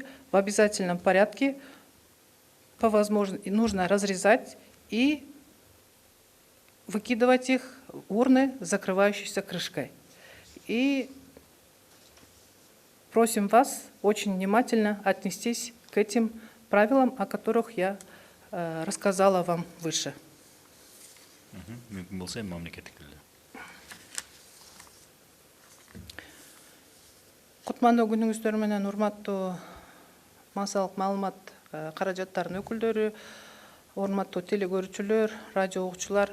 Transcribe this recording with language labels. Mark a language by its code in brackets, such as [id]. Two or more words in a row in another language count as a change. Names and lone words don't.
[ru] В обязательном порядке по возможности нужно разрезать и выкидывать их в урны, закрывающиеся крышкой. И просим вас очень внимательно отнестись к этим правилам, о которых я рассказала вам выше. [ky] Кутмандуу күнүңүздөр менен урматтуу массалык маалымат каражаттарынын өкүлдөрү, урматтуу телекөрүүчүлөр, радио угуучулар.